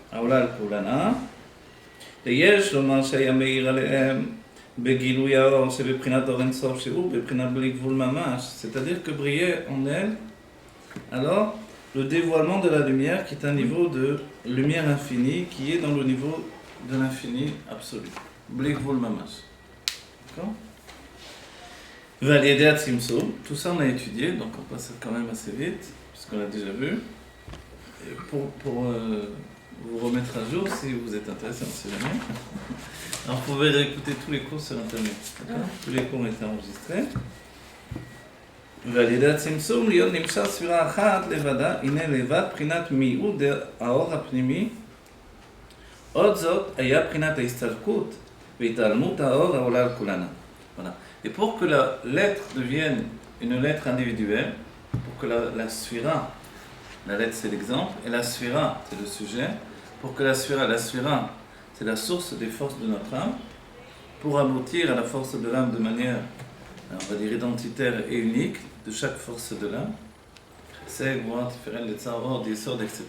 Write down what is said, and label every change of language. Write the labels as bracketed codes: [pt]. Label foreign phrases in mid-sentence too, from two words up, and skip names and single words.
[fr] C'est-à-dire que brillait en elle alors le dévoilement de la lumière qui est un niveau de lumière infinie qui est dans le niveau de l'infini absolu. [he] בלי גבול ממש. [fr] D'accord? Validé à Tzimtzum. Tout ça on a étudié, donc on passe quand même assez vite, puisqu'on l'a déjà vu. pour vous remettre à jour, si vous êtes intéressé, on ne sait jamais. Alors, vous pouvez réécouter tous les cours sur Internet. Tous les cours ont été enregistrés. [he] ועל ידי הצמצום להיות נמשל ספירה אחת לבדה, הנה לבד בחינת מיעוט האור הפנימי. עוד זאת היה בחינת ההסתלקות והתעלמות האור העולה על כולנה. [fr] Voilà. Et pour que la lettre devienne une lettre individuelle, pour que la sphira, la lettre c'est l'exemple, et la sphira c'est le sujet, pour que la sphira c'est la source des forces de notre âme, pour aboutir à la force de l'âme de manière, on va dire, identitaire et unique de chaque force de l'âme, c'est, etc.